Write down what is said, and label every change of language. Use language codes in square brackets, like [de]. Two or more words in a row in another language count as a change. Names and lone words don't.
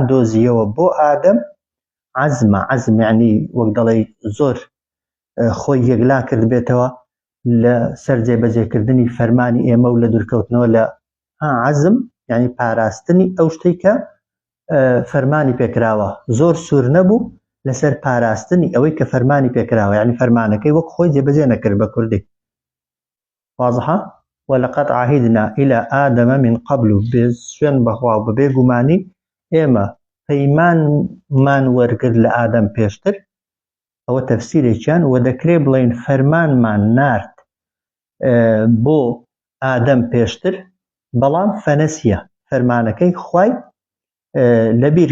[ckb] دۆزیەوە بۆ ئادەم عەزم یعنی وەک دەڵێ زۆر خۆی یەکلا کرد بێتەوە لە سەر جێبەجێکردنی فەرمانی ئێمە و لە دوورکەوتنەوە لە عەزم یعنی پاراستنی ئەو شتەی کە فەرمانی پێکراوە زۆر سوور نەبوو لەسەر پاراستنی ئەوەی کە فەرمانی پێکراوە یعنی فەرمانەکەی وەک خۆی جێبەجێ نەکرد بە کوردی واضحە [ar] ولقد عهدنا إلى آدم من قبل [ckb] بسوێن بەخوا و بەبێ گومانی ئێمە پەیمانمان وەرگرت لە ئادەم پێشتر ئەوە تەفسیرێکیان و دەکرێ بڵێن فەرمانمان نارد بۆ ئادەم پێشتر بەڵام فەنەسیە فەرمانەکەی خوای لەبیر